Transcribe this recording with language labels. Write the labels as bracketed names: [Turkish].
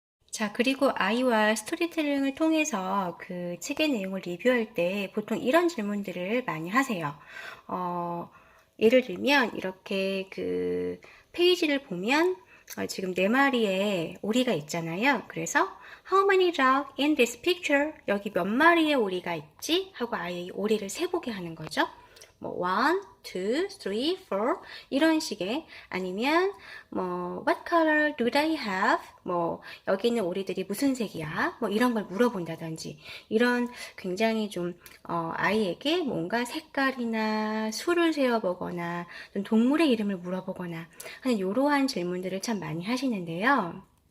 [Korean] 자, 그리고 아이와 스토리텔링을 통해서 그 책의 내용을 리뷰할 때 보통 이런 질문들을 많이 하세요. 예를 들면 이렇게 그 페이지를 보면 지금 네 마리의 오리가 있잖아요. [English] 그래서 How many dog in this picture? [Korean] 여기 몇 마리의 오리가 있지? 하고 아이 오리를 세보게 하는 거죠. 뭐 1, 2, 3, 4 이런 식의 아니면 뭐 [English] What color do they have? [Korean] 뭐 여기 있는 오리들이 무슨 색이야? 뭐 이런 걸 물어본다든지 이런 굉장히 좀 아이에게 뭔가 색깔이나 수를 세어보거나 동물의 이름을 물어보거나 하는 이러한 질문들을 참 많이 하시는데요.